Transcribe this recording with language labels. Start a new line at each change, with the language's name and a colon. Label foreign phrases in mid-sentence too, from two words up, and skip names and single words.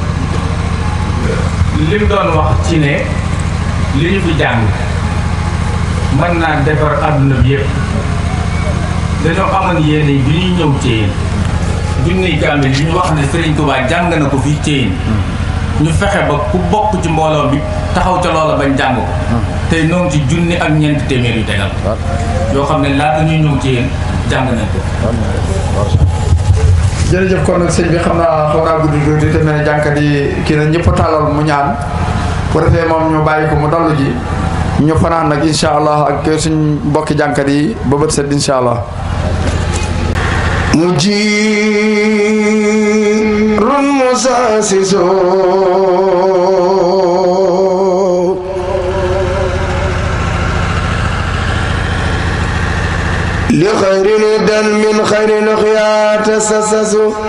Wolof: li mu doon wax ci ne li ñu fi jàng mën naa defar àdduna bi yëpp dañoo amoon yéene bi ñuy ñëw Thièyène junniy kaamil yi ñu wax ne Serigne Touba jàng na ko fii Thièyène ñu fexe ba ku bokk ci mbooloo bi taxaw ca loola bañ jàng ko tey noo ngi ci junni ak ñeenti téeméer yu tegal yoo xam ne laata ñuy ñëw ci yéen jàng nañ ko. jërëjëf kon nag sëñ bi xam naa xaw naa guddi tuuti te mel ne jànkat yi kii na ñëpp tàllal mu ñaan bu defee moom ñu bàyyi ko mu dallu ji ñu fanaan nag
Arabic: إن شاء الله
Wolof: ak suñ mbokki jànkat yi ba bët set
Arabic: إن شاء الله. mujirun musasiso li xayrin dan min xayrin xiyaata sasasu